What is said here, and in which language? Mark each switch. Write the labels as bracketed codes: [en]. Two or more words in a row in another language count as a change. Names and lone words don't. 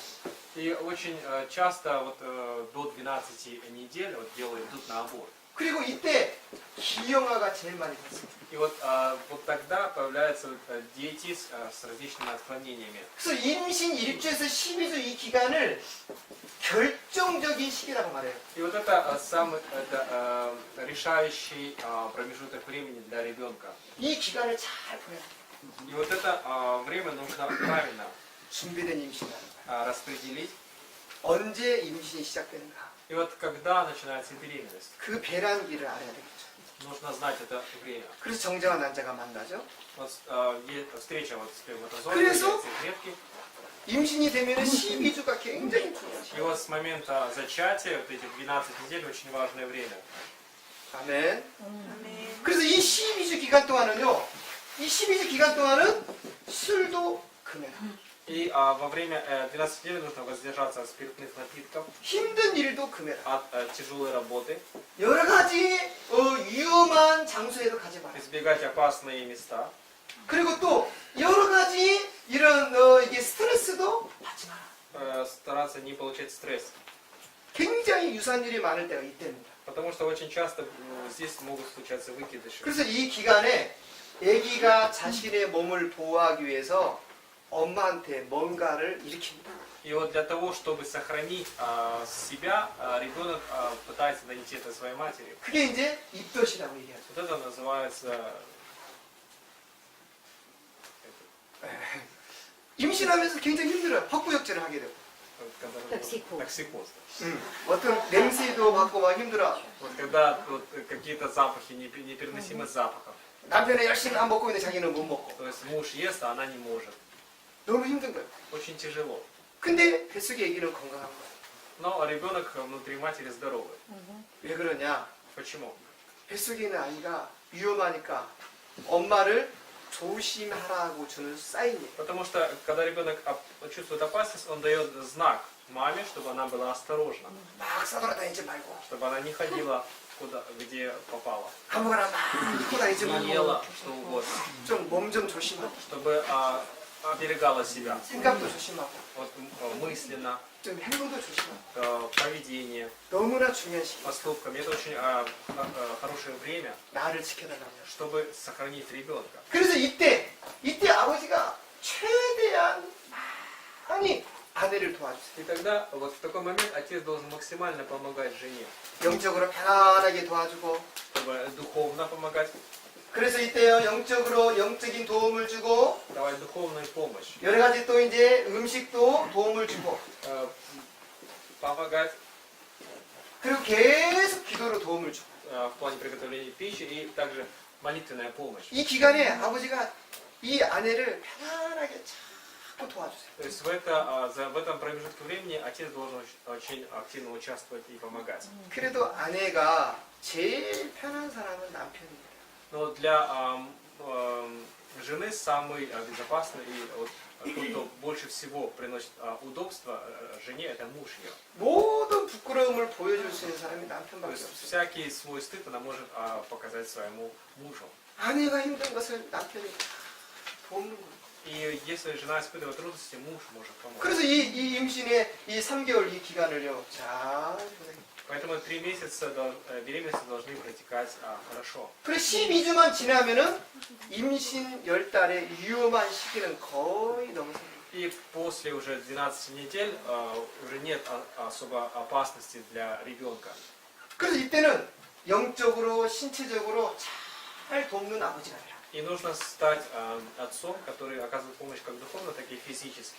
[ru] И очень часто вот, до 12 недель вот, идут на аборт. [ko] 그리고 이때 기형아가 제일 많이 봤습니다. [ru] И вот, вот тогда появляются дети с различными отклонениями. [ko] 그래서 임신 1주에서 12주 이 기간을 결정적인 시기라고 말해요. [ru] И вот это самый решающий промежуток времени для ребенка. [ko] 이 기간을 잘 보내요. [ru] И вот это время нужно правильно [ko] 준비된 임신이라는 거예요. [ru] распределить. [ko] 언제 임신이 시작되는가? [ru] И вот когда начинается беременность, [ko] 그 배란기를 알아야 되겠죠. [ru] нужно знать это время. [ko] 그래서 정자와 난자가 만나죠. [ru] Вот, встреча вот сперматозоида и [ko] 그래서 [ru] яйцеклетки. [ko] 임신이 되면 12주가 굉장히 [ru] И [ko] 중요하죠. [ru] вот с момента зачатия, вот эти 12 недель, очень важное время. [ko] 아멘. 그래서 이 12주 기간 동안은요. 이 12주 기간 동안은 술도 금해라. [ru] И во время 12 недель нужно воздержаться от спиртных напитков, [ko] 힘든 일도 금해라. [ru] от тяжелой работы, [ko] 여러 가지 위험한 장소에도 가지 마라. [ru] избегать опасные места. [ko] 그리고 또 여러 가지 이런 이게 스트레스도 받지 마라. [ru] Стараться не получать стресс. [ko] 굉장히 유사한 일이 많을 때가 이때입니다. [ru] Потому что очень часто здесь могут случаться выкидыши. [ko] 그래서 이 기간에 아기가 자신의 몸을 보호하기 위해서 엄마한테 뭔가를 일으킵니다. [ru] И вот для того, чтобы сохранить себя, ребенок пытается донести это своей матери. [ko] 그게 이제 입덧이라고 얘기하죠. [ru] Вот это называется [ko] 임신하면서 굉장히 힘들어요. 헛구역질을 하게 되고. [ru] токсикоз. [ko] 어떤 냄새도 맡고 막 힘들어. [ru] Вот когда вот, какие-то запахи, непереносимость запахов. [ko] 남편이 열심히 안 먹고 있는데 자기는 못 먹고. [ru] То есть муж ест, а она не может. [ko] 너무 힘든 거예요. [ru] Очень тяжело. [ko] 근데 뱃속의 아기는 건강한 거예요. [ru] Но ребенок внутри матери здоровый. [ko] 왜 그러냐? [ru] Почему? [ko] 뱃속에 있는 아이가 위험하니까 엄마를 조심하라고 주는 사인이에요. [ru] Потому что, когда ребенок чувствует опасность, он дает знак маме, чтобы она была осторожна. [ko] 막 싸돌아다니지 말고 [ru] Чтобы она не ходила куда, где попала. [ko] 아무거나 막 하고 다니지 [ru] Не [ko] 말고 [ru] ела что угодно. [ko] 좀 몸 좀 조심하고 [ru] Чтобы оберегала себя. [ko] 생각도 조심하고 [ru] Вот, мысленно, [ko] 좀 행동도 조심하고 [ru] поведение, [ko] 너무나 중요한 시기. [ru] поступками. Это очень хорошее время, [ko] 나를 지켜달라고. [ru] чтобы сохранить ребенка. [ko] 그래서 이때 아버지가 최대한 많이 아내를 도와주세요. [ru] И тогда, вот в такой момент, отец должен максимально помогать жене, [ko] 영적으로 편안하게 도와주고. [ru] чтобы духовно помогать, [ko] 그래서 이때요 영적으로 영적인 도움을 주고 [ru] давать духовную помощь, [ko] 여러 가지 또 이제 음식도 도움을 주고 [ru] помогать [ko] 그리고 계속 기도로 도움을 주고. [ru] в плане приготовления пищи и также молитвенная помощь. [ko] 이 기간에 아버지가 이 아내를 편안하게 자꾸 도와주세요. [ru] То есть в этом промежутке времени отец должен очень активно участвовать и помогать. [ko] 그래도 아내가 제일 편한 사람은 남편이에요. [ru] Но для жены самый безопасный и вот, тот, кто больше всего приносит удобства жене, это муж ее. [ko] 모든 부끄러움을 보여줄 수 있는 사람이 [ru] То [ko] 남편밖에 [ru] есть [ko] 없어요. [ru] всякий свой стыд она может показать своему мужу. [ko] 아내가 힘든 것을 남편이 돕는 거예요. [ru] И если жена испытывает трудности, муж может помочь. [ko] 그래서 이 임신의 이 3개월 이 기간을요 잘 보내요. [ru] Поэтому 3 месяца беременности должны протекать хорошо. [ko] 그래 12주만 지나면은 임신 10달의 위험한 시기는 거의 넘어섭니다. [ru] И после уже 12 недель уже нет особо опасности для ребенка. [ko] 그래서 이때는 영적으로 신체적으로 잘 돕는 아버지가 되라. [ru] И нужно стать отцом, который оказывает помощь как духовно, так и физически.